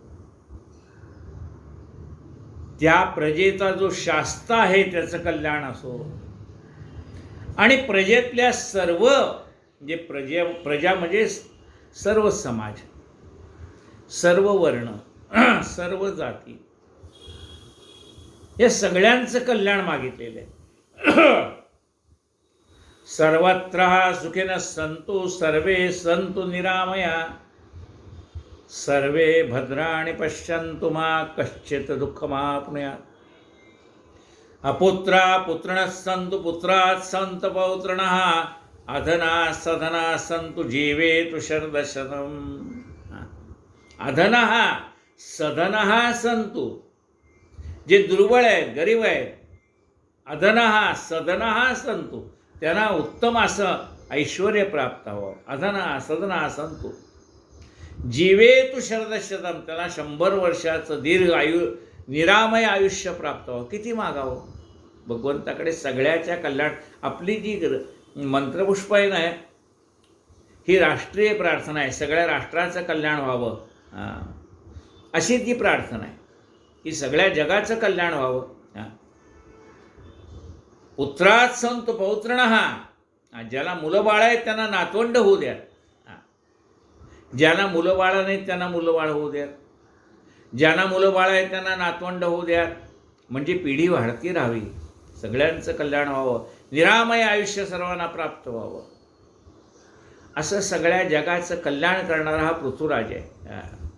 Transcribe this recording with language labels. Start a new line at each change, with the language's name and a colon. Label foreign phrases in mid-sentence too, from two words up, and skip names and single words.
Marathi: त्या प्रजेचा जो शास्ता आहे त्याचं कल्याण असो, आणि प्रजेतल्या सर्व, जे प्रजा म्हणजे सर्व समाज, सर्व वर्ण, सर्व जाती, या सगळ्यांचं कल्याण मागितलेलं आहे.
Sanskrit: सर्वत्र सुखिनः सन्तु सर्वे सन्तु निरामया, सर्वे भद्राणि पश्यन्तु मा कश्चित् दुःखमाप्नुयात्. अपुत्रा पुत्रिणः सन्तु पुत्रात् सन्तु पौत्रिणः, अधनाः सधनाः सन्तु जीवेतु शरदशतम्. अधनः सधनः सन्तु,
Marathi: जे दुर्बळ आहेत, गरीब आहेत,
Sanskrit: अधनः सधनः सन्तु,
Marathi: त्यांना उत्तम असं ऐश्वर्य प्राप्त व्हावं.
Sanskrit: अधनः सधनः सन्तु जीवेतु शरदशतम,
Marathi: त्याला 100 वर्षाचं दीर्घ निरामय आयुष्य प्राप्त व्हावं. किती मागावं भगवंताकडे? सगळ्याच्या कल्याण. आपली जी मंत्रपुष्प आहे ना, ही राष्ट्रीय प्रार्थना आहे. सगळ्या राष्ट्राचं कल्याण व्हावं, अशी ती प्रार्थना आहे की सगळ्या जगाचं कल्याण व्हावं.
Sanskrit: पुत्रात सन्तु पौत्रिणः,
Marathi: ज्याला मुलं बाळ आहेत त्यांना नातवंड होऊ द्या, ज्यांना मुलं बाळ नाहीत त्यांना मुलं बाळ होऊ द्या, ज्यांना मुलं बाळ आहेत त्यांना नातवंड होऊ द्या. म्हणजे पिढी वाढती राहावी, सगळ्यांचं कल्याण व्हावं, निरामय आयुष्य सर्वांना प्राप्त व्हावं, असं सगळ्या जगाचं कल्याण करणारा हा पृथ्वीराज आहे.